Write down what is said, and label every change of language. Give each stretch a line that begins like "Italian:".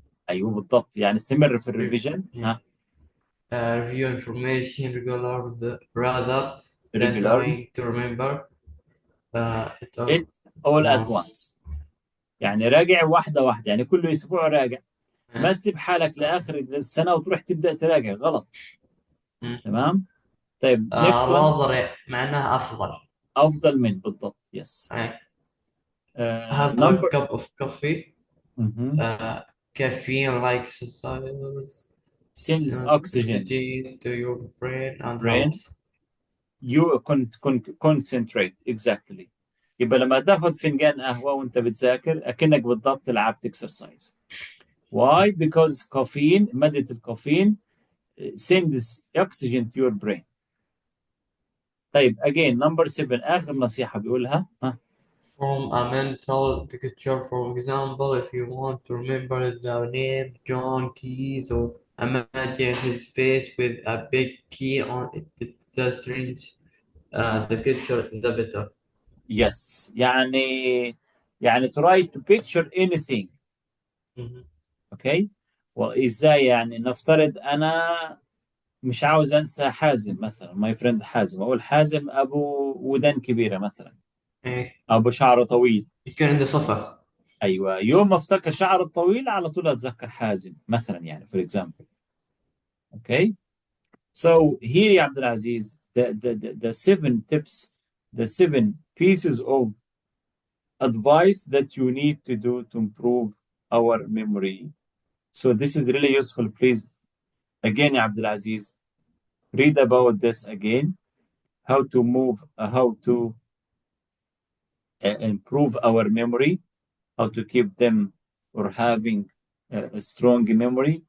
Arabic: ايوه بالضبط، يعني استمر في الريفيجن. ها
English: Review information rather than regularly trying to remember it all it all at once.
Arabic: once، يعني راجع واحدة واحدة، يعني كل أسبوع راجع، Uh, ما تسيب حالك لآخر السنة وتروح تبدأ تراجع، غلط. mm. تمام طيب
English: next one
Arabic: rather معناها أفضل. أفضل من بالضبط yes.
English: Uh, have a number cup of coffee. mhm. Caffeine like substances sends sends oxygen oxygen to your brain and brain helps. you concentrate exactly.
Arabic: يبقى لما تاخد فنجان قهوة وانت بتذاكر أكنك بالضبط لعبت اكسرسايز.
English: Why? Because caffeine,
Arabic: مادة الكافيين
English: sends oxygen to your brain.
Arabic: طيب
English: again number 7
Arabic: آخر نصيحة بيقولها
English: From a mental picture, for example, if you want to remember the name John Keys, or imagine his face with a big key on it, the strange, the picture, the better. yes يعني try to picture anything. Mhm.
Arabic: اوكي وازاي يعني نفترض انا مش عاوز انسى حازم مثلا
English: my friend
Arabic: حازم اقول حازم ابو ودان كبيره مثلا إيه. ابو شعر طويل يمكن عندي صفر. ايوه يوم ما افتكر شعر الطويل على طول اتذكر حازم مثلا يعني
English: for example. Okay, so here يا عبد العزيز the 7 tips, the 7 pieces of advice that you need to do to improve our memory. So this is really useful. Please again يا عبد العزيز read about this again, how to move how to improve our memory, how to keep them or having a strong memory.